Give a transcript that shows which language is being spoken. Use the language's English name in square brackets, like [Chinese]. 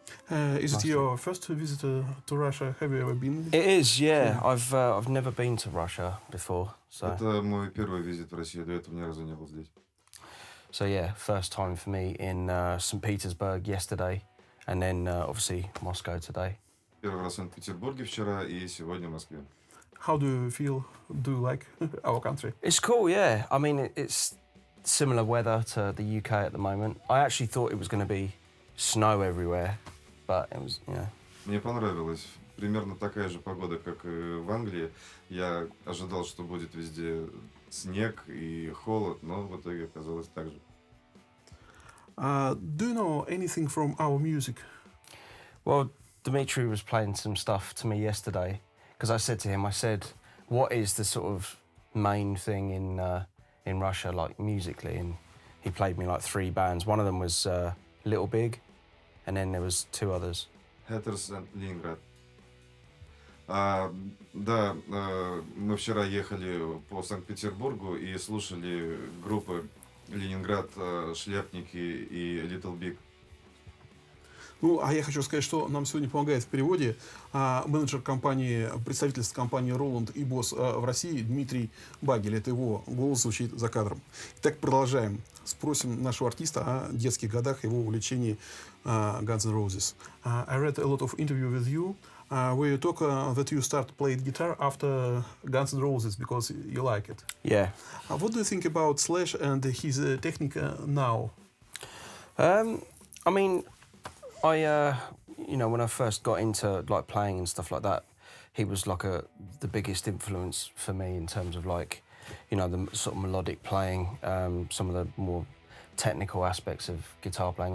[English] Is it your first visit to Russia? Have you ever been? It is, yeah. I've never been to Russia before, so... [Russian] Это мой первый визит в Россию. До этого ни разу не был здесь. [English] So, yeah, first time for me in St. Petersburg yesterday, and then, obviously, Moscow today. [Russian] Первый раз в Санкт-Петербурге вчера и сегодня в Москве. [English] How do you feel? Do you like our country? It's cool, yeah. I mean, it's similar weather to the UK at the moment. I actually thought it was going to be snow everywhere, but it was, yeah. [Russian] Мне понравилось. Примерно такая же погода, как и в Англии. Я ожидал, что будет везде снег и холод, но в итоге оказалось так же. [English] Do you know anything from our music? Well, Dmitry was playing some stuff to me yesterday, because I said to him, I said, what is the sort of main thing in Russia, like musically? And he played me like 3 bands. One of them was Little Big, and then there was 2 others. Hatters and Leningrad. [Russian] Да, мы вчера ехали по Санкт-Петербургу и слушали группы Ленинград, Шляпники и Little Big. Ну, а я хочу сказать, что нам сегодня помогает в переводе менеджер компании, представительства компании Роланд и босс в России Дмитрий Багель. Это его голос звучит за кадром. Итак, продолжаем. Спросим нашего артиста о детских годах, его увлечении Guns N' Roses. [English] I read a lot of interview with you where you talk that you start playing guitar after Guns N' Roses because you like it. Yeah. What do you think about Slash and his technique now? I mean, when I first got into like playing and stuff like that, he was like the biggest influence for me in terms of like, the sort of melodic playing, some of the more technical aspects of guitar playing.